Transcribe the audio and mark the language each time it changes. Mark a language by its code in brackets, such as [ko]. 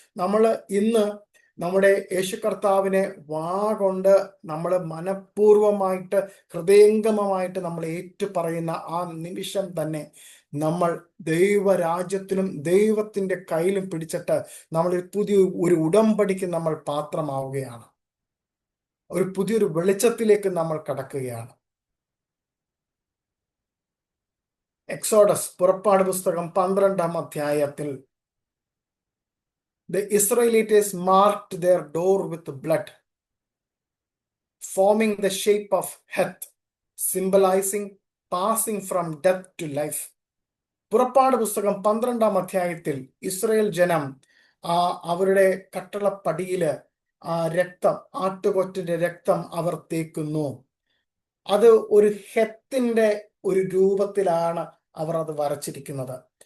[ml] നമ്മൾ ഇന്ന് നമ്മുടെ യേശു കർത്താവിനെ വാ കൊണ്ട് നമ്മൾ മനഃപൂർവമായിട്ട് ഹൃദയംഗമമായിട്ട് നമ്മൾ ഏറ്റുപറയുന്ന ആ നിമിഷം തന്നെ നമ്മൾ ദൈവരാജ്യത്തിനും ദൈവത്തിന്റെ കയ്യിലും പിടിച്ചിട്ട് നമ്മൾ ഒരു ഉടമ്പടിക്ക് നമ്മൾ പാത്രമാവുകയാണ്. ഒരു പുതിയൊരു വെളിച്ചത്തിലേക്ക് നമ്മൾ കടക്കുകയാണ്. [en] Exodus, [ml] പുറപ്പാട് പുസ്തകം 12-ാം അധ്യായത്തിൽ [en] the Israelites marked their door with blood, forming the shape of Heth, symbolizing passing from death to life. [ml] പുറപ്പാട് പുസ്തകം 12-ാം അധ്യായത്തിൽ ഇസ്രായേൽ ജനം അവരുടെ കട്ടളപ്പടിയില് രക്തം, ആട്ടുകൊറ്റന്റെ രക്തം അവർ തേക്കുന്നു. അത് ഒരു ഹെത്തിന്റെ ഒരു രൂപത്തിലാണ് അവർ അത് വരച്ചിരിക്കുന്നത്.